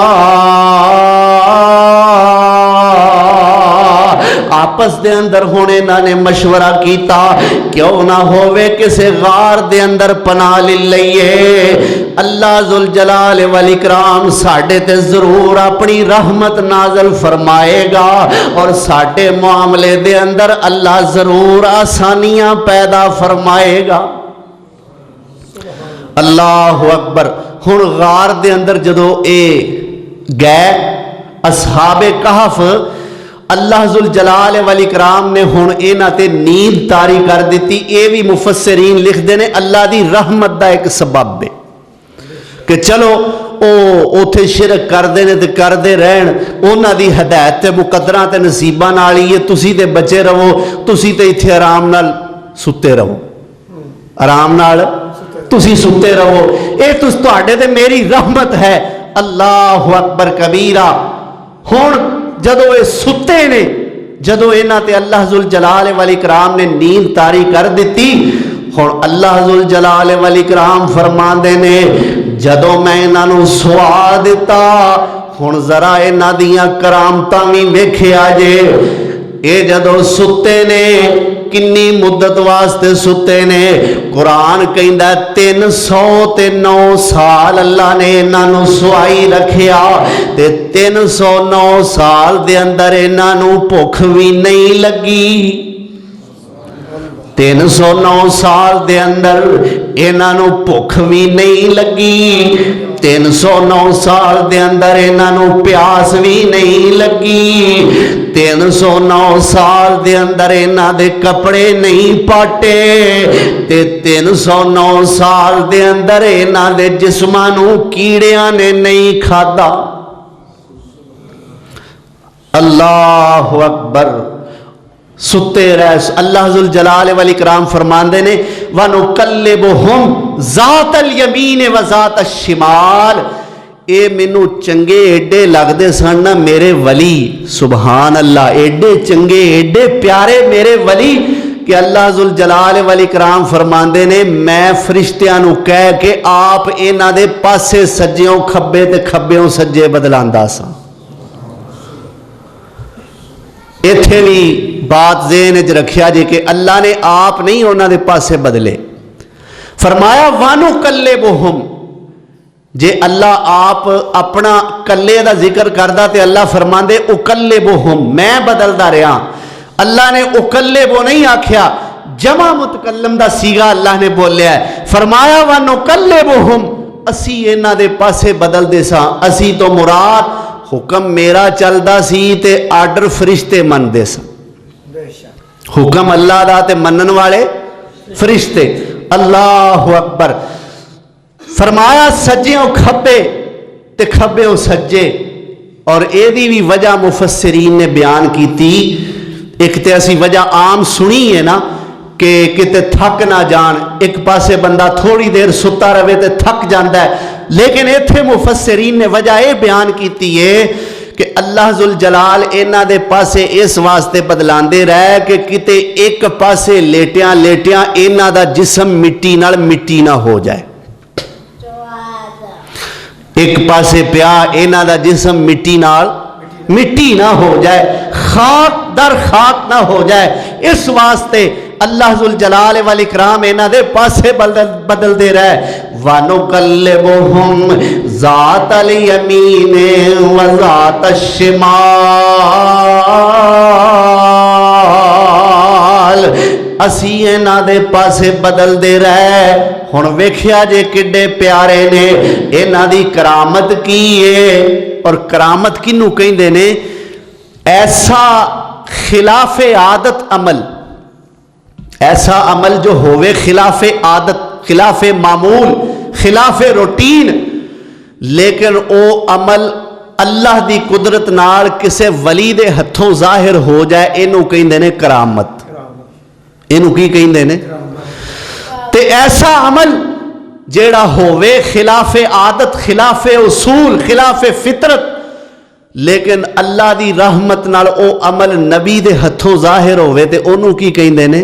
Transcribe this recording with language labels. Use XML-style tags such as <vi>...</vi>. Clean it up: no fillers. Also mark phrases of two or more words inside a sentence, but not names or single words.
<pa>آپس دے اندر ہونے انہاں نے مشورہ کیتا کیوں نہ ہووے کسے غار دے اندر پناہ لے لئیے. اللہ ذوالجلال والاکرام ساڈے تے ضرور اپنی رحمت نازل فرمائے گا اور ساڈے معاملے دے اندر اللہ ضرور آسانیاں پیدا فرمائے گا.</pa> <ar>اللہ اکبر.</ar> <pa>ہن غار دے اندر جدو اے گئے اصحاب کہف, اللہ ذوالجلال والاکرام نے ہن انہاں تے نیند طاری کر دیتی. اے بھی مفسرین لکھ دے نے اللہ دی رحمت دا ایک سبب ہے کہ چلو او اوتھے شرک کردے نے تے کردے رہن, انہاں دی ہدایت تے مقدراں تے نصیباں نال ہی تسی تے بچے رہو, تسی تے ایتھے آرام نال ستے رہو, آرام نال تسی ستے رہو, اے تہاڈے تے میری رحمت ہے.</pa> <ar>اللہ اکبر کبیرہ.</ar> <pa>ہن جدو اے ستے نے, جدو انہاں تے اللہ ذوالجلال والاکرام نے نیند طاری کر دیتی, ہن اللہ ذوالجلال والاکرام فرماندے نے جدو میں انہاں نو سوا دیتا ہن ذرا انہاں دیاں کرامتاں وی ویکھیا جے. اے جدو ستے نے کنی مدت واسطے ستے نے؟ قرآن کہندا 309 سال اللہ نے انہاں نوں سوائی رکھیا تے 309 سال دے اندر انہاں نوں بھوک بھی نہیں لگی۔ 309 سال دے اندر انہاں نوں بھوک بھی نہیں لگی، 309 سال دے اندر انہاں نوں پیاس بھی نہیں لگی، 309 سال دے اندر انہاں دے کپڑے نہیں پاٹے تے 309 سال دے اندر انہاں دے جسماں نوں کیڑیاں نے نہیں کھادا۔</pa> <ar>اللہ اکبر۔</ar> <pa>ستے رہ اللہ ذوالجلال والاکرام فرماندے نے</pa> <ar>وَنُقَلِّبُهُمْ ذَاتَ الْيَمِينِ وَذَاتَ الشِّمَالِ۔</ar> <pa>اے مینوں چنگے ایڈے لگدے سن نا میرے ولی،</pa> <ar>سبحان اللہ،</ar> <pa>ایڈے چنگے ایڈے پیارے میرے ولی کہ اللہ ذوالجلال والاکرام فرماندے نے میں فرشتیاں نوں کہہ کے آپ انہاں دے پاسے سجیوں کھبے تے کھبیوں سجے بدلاندا سا۔ ایتھے بھی بات ذہن وچ رکھیا جے کہ اللہ نے آپ نہیں انہاں دے پاسے بدلے، فرمایا وَنُقَلِّبُهُمْ۔ جے اللہ آپ اپنا کلے دا ذکر کردا تے اللہ فرماندے اُقَلِّبُهُمْ، میں بدلدا رہا۔ اللہ نے اُقَلِّبُ نہیں آکھیا، جمع متکلم دا سیغہ اللہ نے بولیا ہے، فرمایا وَنُقَلِّبُهُمْ، اسی انہاں دے پاسے بدل دے ساں۔ اسی تو مراد حکم میرا چلدا سی تے آرڈر فرشتے من دے سن، حکم اللہ دا تے منن والے فرشتے۔</pa> <ar>اللہ اکبر۔</ar> <pa>فرمایا سجیوں کھبے تے کھبیوں سجے، اور اے دی بھی وجہ مفسرین نے بیان کی تھی۔ ایک تے اسی وجہ عام سنی ہے نا کہ کتے تھک نہ جان، ایک پاسے بندہ تھوڑی دیر ستا رہے تے تھک جاندہ ہے، لیکن ایتھے مفسرین نے وجہ اے بیان کیتی ہے کہ اللہ ذوالجلال انہاں دے پاسے اس واسطے بدلاندے رہے کہ کتے ایک پاسے لیٹیاں لیٹیاں انہاں دا جسم مٹی نال مٹی نہ ہو جائے، ایک پاسے پیا انہاں دا جسم مٹی نال مٹی نہ ہو جائے، خاک در خاک نہ ہو جائے، اس واسطے اللہ ذوالجلال والاکرام انہاں دے پاسے بدل دے رہے۔</pa> <ar>وَنُقَلِّبُهُمْ ذَاتَ الْيَمِينِ وَذَاتَ الشِّمَالِ،</ar> <pa>اسی انہاں دے پاسے بدل دے رہے۔ ہن ویکھیا جے کڈے پیارے نے، انہاں دی کرامت کی ہے، اور کرامت کنوں کہندے نے؟ ایسا خلاف عادت عمل، ایسا عمل جو ہوئے خلاف عادت، خلاف معمول، خلاف روٹین، لیکن او عمل اللہ دی قدرت نال کسے ولی دے ہتھوں ظاہر ہو جائے، اینو کہندے نے کرامت۔ اینو کی کہندے نے؟ تے ایسا عمل جیڑا ہوئے خلاف عادت، خلاف اصول، خلاف فطرت، لیکن اللہ دی رحمت نال او عمل نبی دے ہتھوں ظاہر ہوئے تے انہوں کی کہندے نے؟</pa>